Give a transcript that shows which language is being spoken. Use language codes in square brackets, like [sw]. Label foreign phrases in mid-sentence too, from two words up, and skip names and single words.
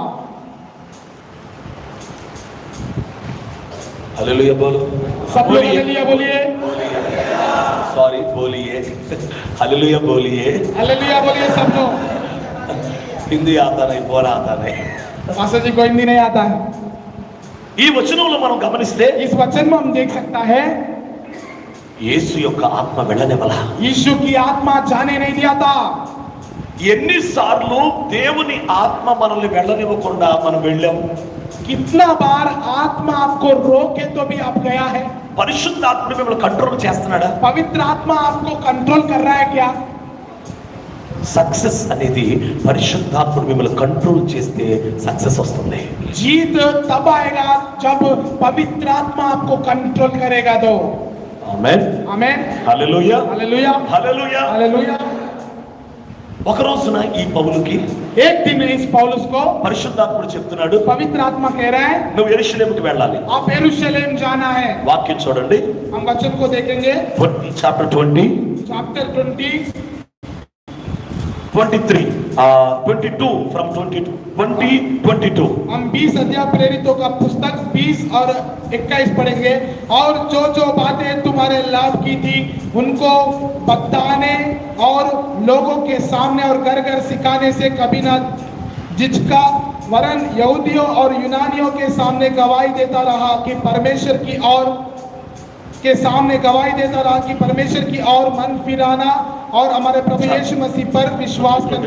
[hi] हालेलुया बोलो, सब लोग हालेलुया बोलिए. सॉरी बोलिए, हालेलुया बोलिए. हालेलुया बोलिए सब लोग. हिंदी आता नहीं, बोला आता नहीं. मास्टर जी को हिंदी नहीं आता है. [te] ఈ వచనంలో మనం గమనిస్తే [hi] इस वचन में हम देख सकता है [te] యేసు యొక్క ఆత్మ వెళ్ళనివ్వలా. [hi] यीशु की आत्मा जाने नहीं दिया था. [te] ఎన్నిసార్లు దేవుని ఆత్మ మనల్ని వెళ్ళనివ్వకుండా మనం వెళ్ళాం. [hi] कितना बार आत्मा आपको रोके तो भी आप गया है. [te] పరిశుద్ధాత్ముడు మిమ్మల్ని కంట్రోల్ చేస్తున్నాడా? [hi] पवित्र आत्मा आपको कंट्रोल कर रहा है क्या? [te] సక్సెస్ అనేది పరిశుద్ధాత్ముడు మిమ్మల్ని కంట్రోల్ చేస్తే సక్సెస్ వస్తుంది. [hi] जीत तब आएगा जब पवित्र आत्मा आपको कंट्रोल करेगा. तो [te] ఆమేన్, [hi] आमेन, [te] హల్లెలూయా, [hi] हालेलुया, [te] హల్లెలూయా. [hi] हालेलुया. [te] ఒక రోజున ఈ పౌలుకి [hi] एक दिन में इस पौलुस को [te] పరిశుద్ధాత్ముడు చెప్తున్నాడు, [hi] पवित्र आत्मा कह रहा है [te] నువ్వు యెరూషలేముకి వెళ్ళాలి. [hi] आप यरूशलेम जाना है. [te] వాక్యం చూడండి, [hi] हम वचन को देखेंगे. [te] చాప్టర్ 20 [hi] चैप्टर 20 23 22 फ्रॉम 22 हम 20 अध्याय प्रेरितों का पुस्तक 20 और 21 पढ़ेंगे. और जो जो बातें तुम्हारे लाभ की थी उनको बताने और लोगों के सामने और घर घर सिखाने से कभी न झिझका, वरन यहूदियों और यूनानियों के सामने गवाही देता रहा कि परमेश्वर की और के सामने गवाही देता रहा कि परमेश्वर की और मन फिराना और हमारे प्रभु यीशु मसीह पर विश्वास करना.